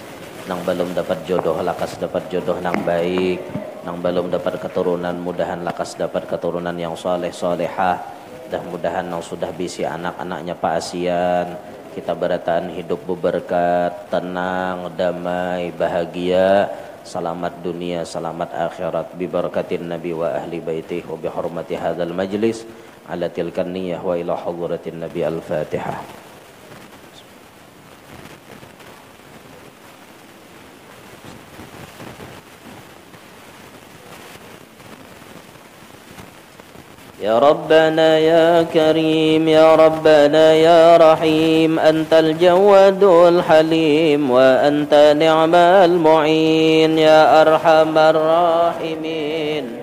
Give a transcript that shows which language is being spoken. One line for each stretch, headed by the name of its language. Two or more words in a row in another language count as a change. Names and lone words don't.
Banjar: nang belum dapat jodoh lakas dapat jodoh nang baik, nang belum dapat keturunan mudahan lakas dapat keturunan yang soleh solehah, dan mudahan nang sudah bisi anak-anaknya Pak Asian, kita beratan hidup berberkat, tenang, damai, bahagia, selamat dunia, selamat akhirat,
Arabic: ببركة النبي وأهل بيته وبحرمة هذا المجلس على تلك النية وإلى حضرة النبي.
Banjar: Al-Fatihah.
Arabic: يا ربنا يا كريم يا ربنا يا رحيم أنت الجواد الحليم وأنت نعم المعين يا أرحم الراحمين